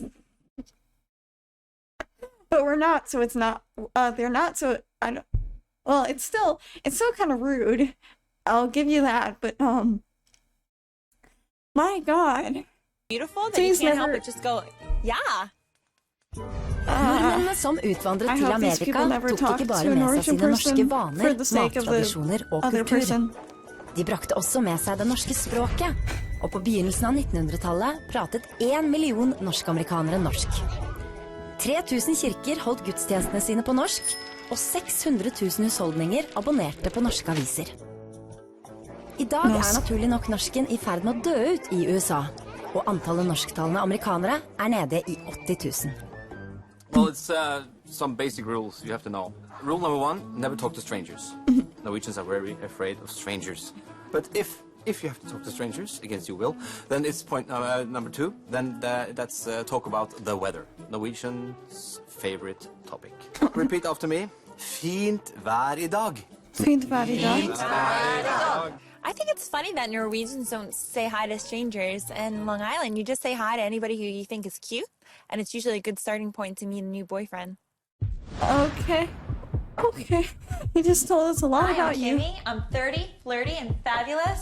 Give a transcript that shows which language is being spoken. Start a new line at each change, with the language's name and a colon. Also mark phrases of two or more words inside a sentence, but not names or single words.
English: But we're not, so it's not. They're not, so I don't. Well, it's still kind of rude. I'll give you that, but my God. Beautiful that Please you can't never- help but just go, yeah.
Norwegian: Nordmennene som utvandret
English: I
Norwegian: til
English: hope these people
Norwegian: Amerika
English: never
Norwegian: tok
English: talk
Norwegian: ikke
English: to
Norwegian: bare
English: a
Norwegian: med seg
English: Norwegian
Norwegian: sine norske
English: person for
Norwegian: vaner,
English: the sake of the
Norwegian: mattradisjoner og
English: other
Norwegian: kultur.
English: person.
Norwegian: De brakte også med seg det norske språket, og på begynnelsen av 1900-tallet pratet 1 million norsk-amerikanere norsk. 3000 kirker holdt gudstjenestene sine på norsk, og 600 000 husholdninger abonnerte på norske aviser. I dag er naturlig nok norsken i ferd med å dø ut i USA, og antallet norsktalende amerikanere er nede i 80 000.
English: Well, it's some basic rules you have to know. Rule number 1, never talk to strangers. Norwegians are very afraid of strangers. But if you have to talk to strangers, against your will, then it's point number 2, then that's talk about the weather. Norwegians' favorite topic. Repeat after me.
Norwegian: Fint vær i dag. Fint vær i dag.
English: I think it's funny that Norwegians don't say hi to strangers. In Long Island, you just say hi to anybody who you think is cute, and it's usually a good starting point to meet a new boyfriend. Okay. Okay. You just told us a lot Hi, I'm about you. Kimmy. I'm 30, flirty, and fabulous.